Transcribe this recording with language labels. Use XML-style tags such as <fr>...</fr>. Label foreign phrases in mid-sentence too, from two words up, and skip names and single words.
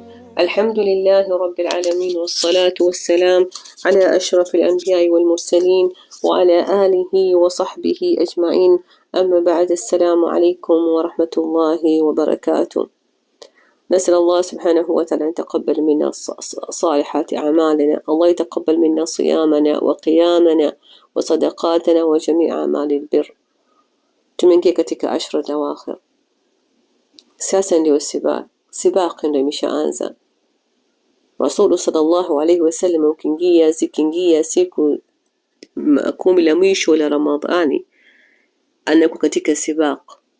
<ar>الحمد لله رب العالمين، والصلاة والسلام على أشرف الأنبياء والمرسلين وعلى آله وصحبه أجمعين. أما بعد، السلام عليكم ورحمة الله وبركاته. نسأل الله سبحانه وتعالى أن يتقبل منا صالحات أعمالنا. الله يتقبل منا صيامنا وقيامنا وصدقاتنا وجميع أعمال البر.</ar> <sw>Tumeingia katika 10 awakhir. Sasa ndio sibaq ndio imeshaanza. Rasul</sw> <ar>صلى الله عليه وسلم</ar> <sw>zikiingia siku 10 la mwisho la Ramadhani, anakuwa katika sibaq,</sw>